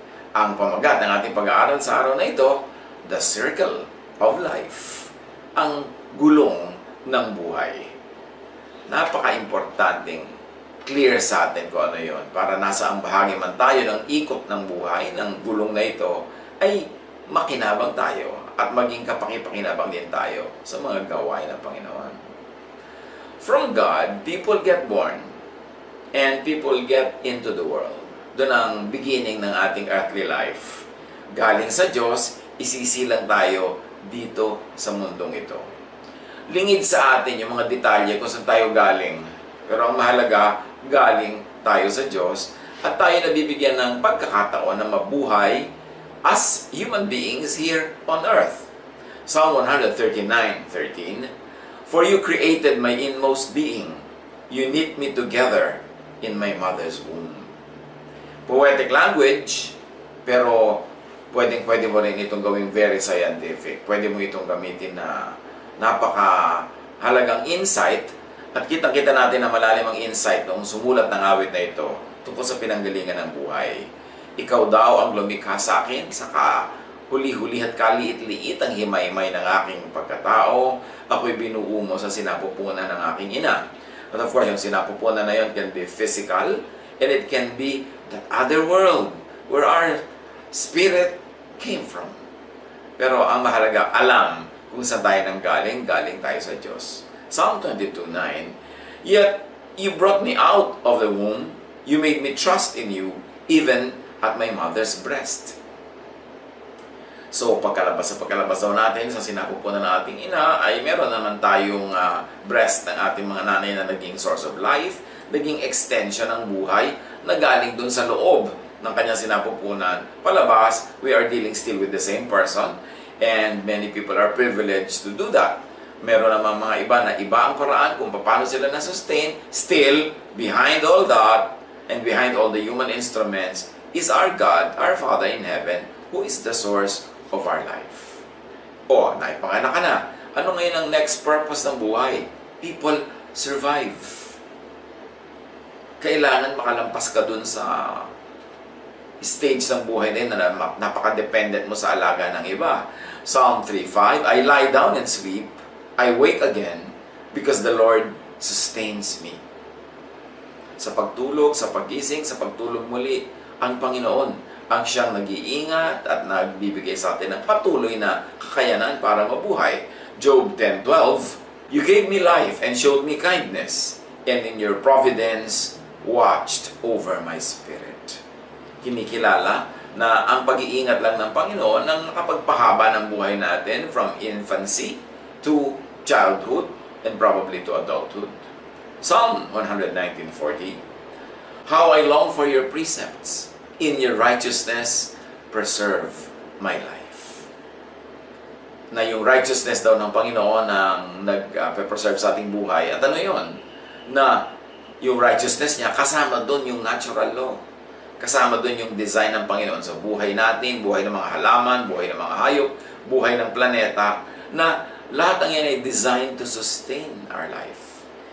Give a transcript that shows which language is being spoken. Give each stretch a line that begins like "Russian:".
Filipino: Ang pamagat ng ating pag-aaral sa araw na ito,
English: The Circle of Life,
Filipino: ang gulong ng buhay. Napaka-importanting clear sa atin kung ano yun, para nasa ang bahagi man tayo ng ikot ng buhay, ng gulong na ito, ay makinabang tayo at maging kapakipakinabang din tayo sa mga gawain ng Panginoon.
English: From God, people get born and people get into the world.
Filipino: Doon ang beginning ng ating earthly life. Galing sa Diyos, isisilang tayo dito sa mundong ito. Lingid sa atin yung mga detalye kung saan tayo galing. Pero ang mahalaga, galing tayo sa Diyos at tayo nabibigyan ng pagkakataon na mabuhay
English: as human beings here on earth. Psalm 139:13, For you created my inmost being. You knit me together in my mother's womb. Poetic language,
Filipino: pero pwede mo rin itong gawing
English: very scientific.
Filipino: Pwede mo itong gamitin na napakahalagang insight, at kitang-kita natin na malalim ang insight nung sumulat ng awit na ito tungkol sa pinanggalingan ng buhay. Ikaw daw ang lumikha sa akin, saka huli-huli at kaliit-liit ang himay-himay ng aking pagkatao. Ako'y binuo mo sa sinapupunan ng aking ina.
English: But of course,
Filipino: yung sinapupunan na yun
English: can be physical, and it can be that other world where our spirit came from.
Filipino: Pero ang mahalaga, alam kung saan tayo nang galing tayo sa Diyos.
English: Psalm 22:9, Yet you brought me out of the womb, you made me trust in you, even at my mother's breast.
Filipino: So, pagkalabas daw natin sa sinapupunan ng ating ina, ay meron naman tayong breast ng ating mga nanay na naging
English: source of life,
Filipino: naging extension ng buhay, na galing dun sa loob ng kanyang sinapupunan.
English: Palabas, we are dealing still with the same person, and many people are privileged to do that.
Filipino: Meron naman mga iba na iba ang paraan kung paano sila na-sustain.
English: Still, behind all that, and behind all the human instruments, is our God, our Father in heaven, who is the source of our life.
Filipino: O, naipanganak ka na. Ano ngayon ang next purpose ng buhay?
English: People survive.
Filipino: Kailangan makalampas ka dun sa stage ng buhay na yun na napaka-dependent mo sa alaga ng iba.
English: Psalm 3:5, I lie down and sleep, I wake again, because the Lord sustains me.
Filipino: Sa pagtulog, sa pagising, sa pagtulog muli, ang Panginoon ang siyang nag-iingat at nagbibigay sa atin ng patuloy na kakayanan para mabuhay.
English: Job 10:12, You gave me life and showed me kindness, and in your providence watched over my spirit.
Filipino: Kinikilala na ang pag-iingat lang ng Panginoon ang nakapagpahaba ng buhay natin
English: from infancy to childhood and probably to adulthood. Psalm 119:40, How I long for your precepts. In your righteousness, preserve my life.
Filipino: Na yung righteousness daw ng Panginoon ang nag-preserve sa ating buhay. At ano yun? Na yung righteousness niya, kasama doon yung natural law. Kasama doon yung design ng Panginoon sa buhay natin, buhay ng mga halaman, buhay ng mga hayop, buhay ng planeta, na lahat ng yan ay
English: designed to sustain our life.